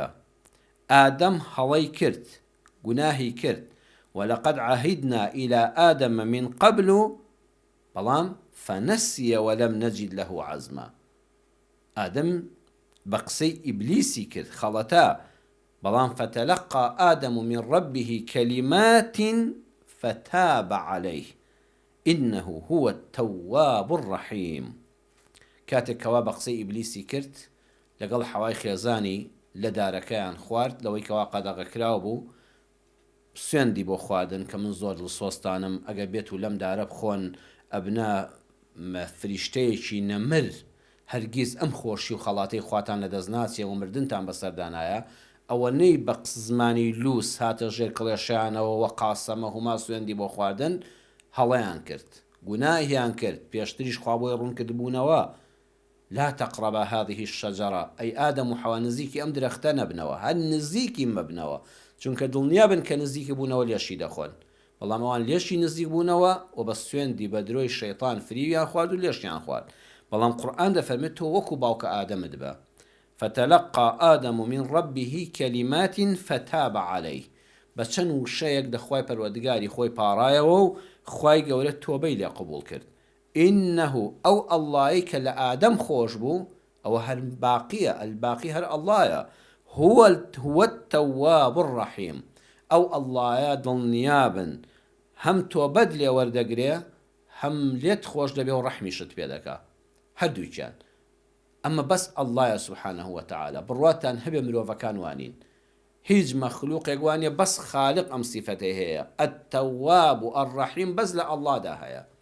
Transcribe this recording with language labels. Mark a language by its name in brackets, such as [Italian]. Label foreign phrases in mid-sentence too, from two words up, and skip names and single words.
[Central Kurdish] ئادەم هەڵەی کرد، گوناهی کرد، [Arabic] وەلەقەد عەهیدنا ئیلا ئادەمە من قەبل، [Central Kurdish] بەڵام [Arabic] فەنەسیە وەلەم نەجید لەهو عەزما. [Central Kurdish] ئادەم بە قسەی ئیبلیسی کرد، خەڵەتە، بەڵام [Arabic] فەتەلەقا ئادەم من ڕەبیه کەلیمات فتاب عليه إنه هو التواب الرحيم. [Central Kurdish] کاتێک کەوا بە قسەی ئیبلیسی کرد، لەگەڵ حەوای خێزانی لە دارەکەیان خوارد، لەوەی کەوا قەدەغەکراو بوو، سوێندی بۆ خواردن کە من زۆر دڵسۆستانم، ئەگەر بێت و لەم دارە بخۆن ئەبنا فریشتەیەکی نەمر، هەرگیز ئەم خۆشی و خەڵاتەی خواتان لە دەست ناچێ و مردنتان بەسەردانایە. ئەوەنەی بە زمانی لووس هاتە ژێر کڵێشیانەوە [Arabic] وە قاسەمە هوما [Central Kurdish] سوێندی بۆ خواردن، هەڵەیان کرد، گوناهیان کرد، پێشتریش خوا بۆی ڕوونکردبوونەوە: [Arabic] لا تقربا هذه الشجرة، [Central Kurdish] ئەی ئادەم و حەوا نزیکی ئەم درەختە نەبنەوە، هەر نزیکی مەبنەوە، چونکە دڵنیا بن کە نزیکی بوونەوە لێشی دەخۆن. بەڵام ئەوان لێشی نزیک بوونەوە و بە سوێندی بە درۆی شەیطان فریویان خوارد و لێشیان خوارد. بەڵام قورئان دەفەرمێت تۆ وەکو باوکە ئادەمت بە. [Arabic] فتلقى آدم من ربه كلمات فتاب عليه. [Central Kurdish] بە چەند وشەیەک دەخوای پەروەردگاری خۆی پاڕایەوە و خوای گەورە تۆبەی لێ قبول کرد. إنه ئەو ئەڵڵایی کە لە ئادەم خۆش بوو، ئەوە هەر باقیە، الباقی هەر ئەڵڵایە. [Arabic] هو التواب الرحیم. [Central Kurdish] ئەو ئەڵڵایە دڵنیابن هەم تۆبەت لێ وەردەگرێ، هەم لێت خۆش دەبێ و ڕەحمیشت پێ دەکا، هەردووکیان. ئەمە بەس ئەڵڵایە [Arabic] سوبحانەهو وتەعالە [Central Kurdish] بڕواتان هەبێ مرۆڤەکان وانین هیچ مەخلووقێک وانە بەس خالق ئەم سیفەتەی هەیە [Arabic] ئەتەواب و ئەڕەحیم [Central Kurdish] بەس لە ئەڵڵادا هەیە